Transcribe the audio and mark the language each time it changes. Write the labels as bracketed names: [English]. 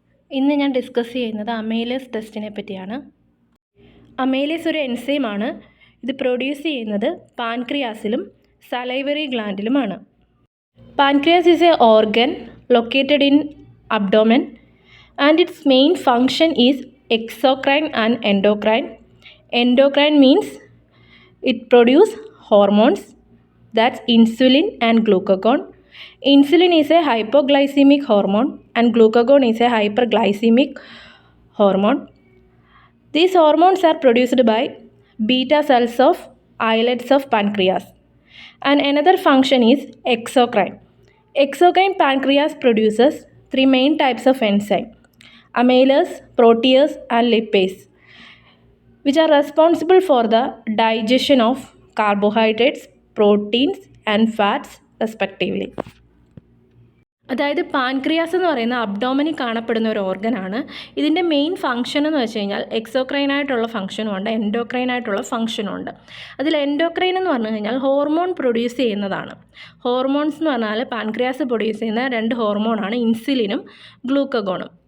[Malayalam] ഇന്ന് ഞാൻ ഡിസ്കസ് ചെയ്യുന്നത് അമൈലേസ് ടെസ്റ്റിനെ പറ്റിയാണ്. അമൈലേസ് ഒരു എൻസൈമാണ്. ഇത് പ്രൊഡ്യൂസ് ചെയ്യുന്നത് പാൻക്രിയാസിലും salivary ഗ്ലാൻഡിലുമാണ്. [English] Pancreas is a organ located in abdomen and its main function is exocrine and endocrine. Endocrine means it produces hormones, that's insulin and glucagon. Insulin is a hypoglycemic hormone and glucagon is a hyperglycemic hormone. These hormones are produced by beta cells of islets of pancreas. And another function is exocrine. Exocrine pancreas produces three main types of enzyme: amylase, protease and lipase, which are responsible for the digestion of carbohydrates, proteins and fats respectively. [Malayalam] അതായത് pancreas എന്ന് പറയുന്ന അബ്ഡോമനിൽ കാണപ്പെടുന്ന ഒരു ഓർഗനാണ്. ഇതിൻ്റെ main function എന്ന് വെച്ച് കഴിഞ്ഞാൽ എക്സോക്രൈനായിട്ടുള്ള ഫംഗ്ഷനും ഉണ്ട്, എൻഡോക്രൈനായിട്ടുള്ള ഫംഗ്ഷനും ഉണ്ട്. അതിൽ എൻഡോക്രൈൻ എന്ന് പറഞ്ഞു കഴിഞ്ഞാൽ ഹോർമോൺ പ്രൊഡ്യൂസ് ചെയ്യുന്നതാണ്. ഹോർമോൺസ് എന്ന് പറഞ്ഞാൽ പാൻക്രിയാസ് പ്രൊഡ്യൂസ് ചെയ്യുന്ന രണ്ട് ഹോർമോണാണ് ഇൻസുലിനും ഗ്ലൂക്കഗോണും.